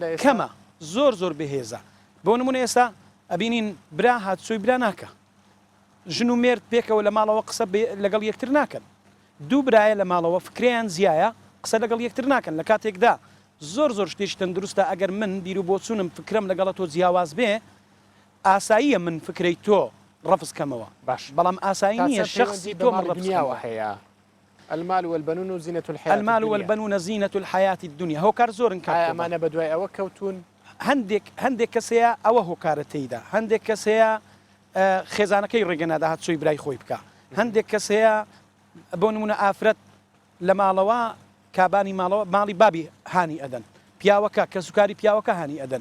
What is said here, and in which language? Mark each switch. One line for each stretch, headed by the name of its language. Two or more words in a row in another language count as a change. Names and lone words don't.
Central Kurdish: کەمە زۆر بەهێزە بۆ نمونە ئێستا ئەبینین برا هاتسۆی برا ناکە ژن و مێرد پێکەوە لە ماڵەوە قسە لەگەڵ یەکتر ناکەن دوو برایە لە ماڵەوە فکریان زیایە قسە لەگەڵ یەکتر ناکەن لە کاتێکدا زۆر شتێکی تەندروستە ئەگەر من بیر و بۆچوونم فکرم لەگەڵە تۆ جیاواز بێ ئاساییە من فکرەی تۆ ڕەفز کەمەوە باش بەڵام ئاسایی نییە شخصی تۆ ڕەفزیاوە هەیە
Arabic: المال والبنون زينة الحياة المال والبنون زينة الحياة الدنيا
Central Kurdish: هۆکار زۆرن کە ئەمانە بەدوای ئەوە کەوتون هەندێک کەسەیە ئەوە هۆکارەتەیدا هەندێک کەسەیە خێزانەکەی ڕێگەنادا هاتسۆی برای خۆی بکە هەندێک کەسەیە بۆ نمونە ئافرەت لە ماڵەوە کابانی ماڵەوە ماڵی بابی هانی ئەدەن پیاوەکە کە سوکاری پیاوەکە هانی ئەدەن